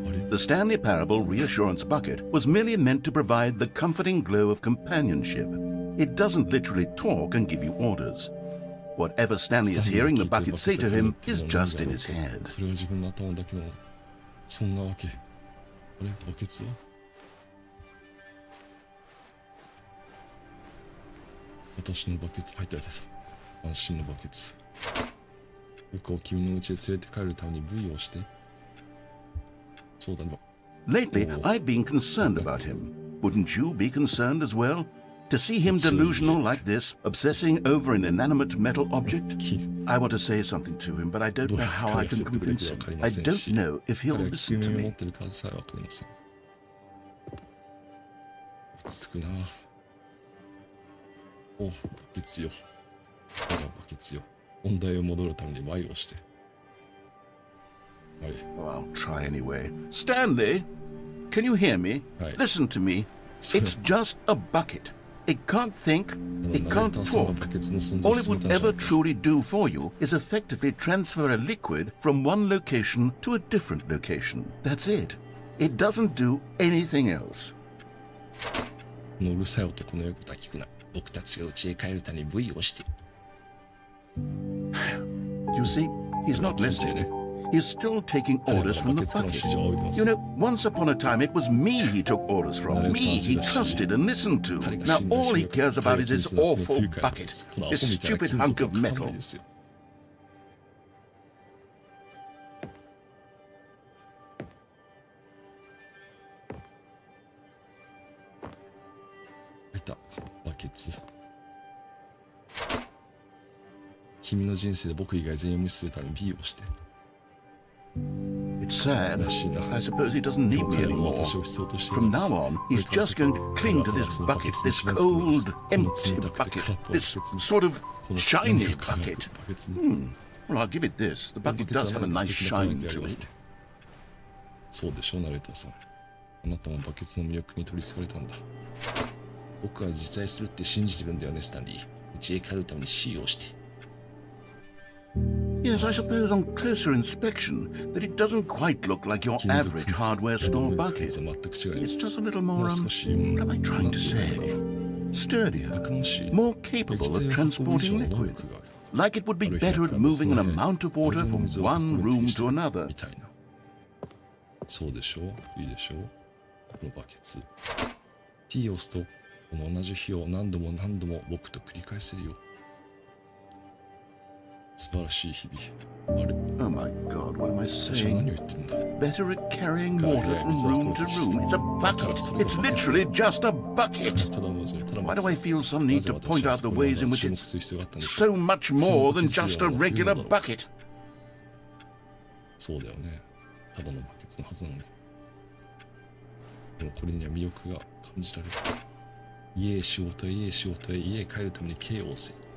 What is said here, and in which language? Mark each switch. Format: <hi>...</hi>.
<en>The Stanley Parable reassurance bucket was merely meant to provide the comforting glow of companionship. It doesn't literally talk and give you orders. Whatever Stanley is hearing the bucket say to him is just in his head.</en> <ja>それは自分の頭だけの、そんなわけ。あれバケツは私のバケツ入ってた。安心のバケツ。僕を君の家へ連れて帰るために V をして。そうだね。</ja> <en>Lately, I've been concerned about him. Wouldn't you be concerned as well? To see him delusional like this, obsessing over an inanimate metal object? I want to say something to him, but I don't know how I can convince him. I don't know if he'll listen to me.</en> <ja>持ってる数さえわかりません。落ち着くな。お、バケツよ。バケツよ。本題を戻るために Y をして。はい。</ja> <en>Well, I'll try anyway. Stanley, can you hear me? Listen to me. It's just a bucket. It can't think, it can't talk. All it would ever truly do for you is effectively transfer a liquid from one location to a different location. That's it. It doesn't do anything else.</en> <ja>このうるさい男の言うことは聞くな。僕たちが家へ帰るために V をして。</ja> <en>You see, he's not listening. He's still taking orders from the bucket. You know, once upon a time it was me he took orders from, me he trusted and listened to. Now all he cares about is this awful bucket, this stupid hunk of metal.</en> <ja>入った。バケツ。君の人生で僕以外全員を無視するために B をして。</ja> <en>It's sad. I suppose he doesn't need me anymore. From now on, he's just going to cling to this bucket, this cold, empty bucket, this sort of shiny bucket. Well, I'll give it this. The bucket does have a nice shine to it.</en> <ja>そうでしょ、ナレーターさん。あなたもバケツの魅力に取り憑かれたんだ。僕は実在するって信じてるんだよね、スタンリー。家へ帰るために C をして。</ja> <en>Yes, I suppose on closer inspection that it doesn't quite look like your average hardware store bucket. It's just a little more, what am I trying to say? Sturdier, more capable of transporting liquid. Like it would be better at moving an amount of water from one room to another.</en> <ja>そうでしょう、いいでしょう。このバケツ。T を押すと、この同じ日を何度も何度も僕と繰り返せるよ。素晴らしい日々。あれ</ja> <en>Oh my God, what am I</en> <ja>私は</ja> <en>saying?</en> <ja>何を言ってるんだ</ja> <en>Better at carrying water from room to room. It's a bucket. It's literally just a bucket. Why do I feel some need to point out the ways in which it's so much more than just a regular bucket?</en> <ja>そうだよね。ただのバケツのはずなのに。でもこれには魅力が感じられる。家へ仕事へ、家へ仕事へ、家へ帰るために K を押せ。</ja>